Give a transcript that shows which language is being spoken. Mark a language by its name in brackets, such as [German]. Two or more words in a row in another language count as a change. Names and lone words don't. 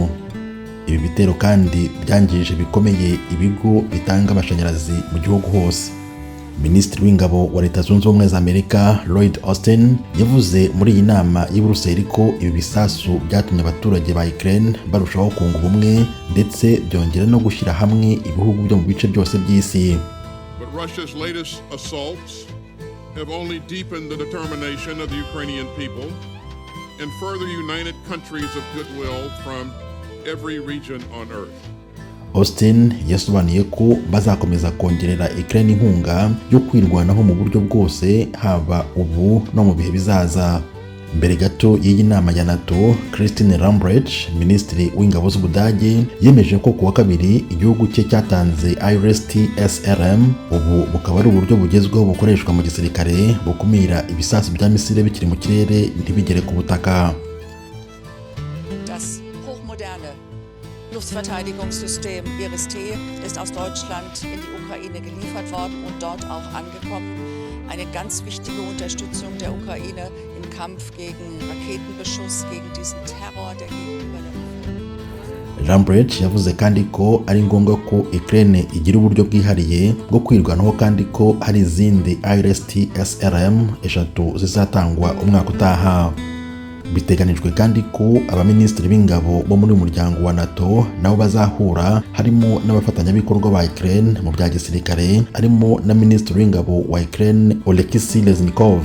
[Kinyarwanda] Ibi bitero kandi byangije bikomeye ibigo bitanga amashanyarazi mu gihugu hose. Minisitiri w'ingabo wa Leta Zunze Ubumwe za Amerika Lloyd Austin yavuze muri iyi nama y'i Buruseli ko ibi bisasu byatumye abaturage ba Ukraine barushaho kunga ubumwe ndetse byongera no gushyira hamwe ibihugu byo mu bice byose by'isi. [English] But Russia's latest assaults have only deepened the determination of the Ukrainian people and further united countries of goodwill from every region on earth. [Kinyarwanda] Austin yasobanuye ko bazakomeza kongerera Ukraine inkunga yo kwirwanaho mu buryo bwose haba ubu no mu bihe bizaza. Mbere gato y'iyi nama ya NATO, Christine Lambrecht, Minisitiri w'ingabo z'Ubudage, yemeje ko kuwa kabiri igihugu cye cyatanze RIS-T SLM, ubu bukaba ari uburyo bugezweho bukoreshwa mu gisirikare bukumira ibisasu bya misile bikiri mu kirere ntibigere ku butaka. [German] Luftverteidigungssystem RIS-T ist aus Deutschland in die Ukraine geliefert worden und dort auch angekommen. Eine ganz wichtige Unterstützung der Ukraine im Kampf gegen Raketenbeschuss, gegen diesen Terror, der gegenüber der [Kinyarwanda] Lambrecht yavuze kandi ko ari ngombwa ko Ukraine igira uburyo bwihariye bwo kwirwanaho kandi ko hari izindi RIS-T SLM eshatu zizatangwa umwaka utaha. Biteganijwe kandi ko abaminisitiri b'ingabo bo muri umuryango wa NATO nabo bazahura, harimo n'abafatanyabikorwa ba Ukraine mu bya gisirikare, harimo na minisitiri w'ingabo wa Ukraine Oleksiy Reznikov.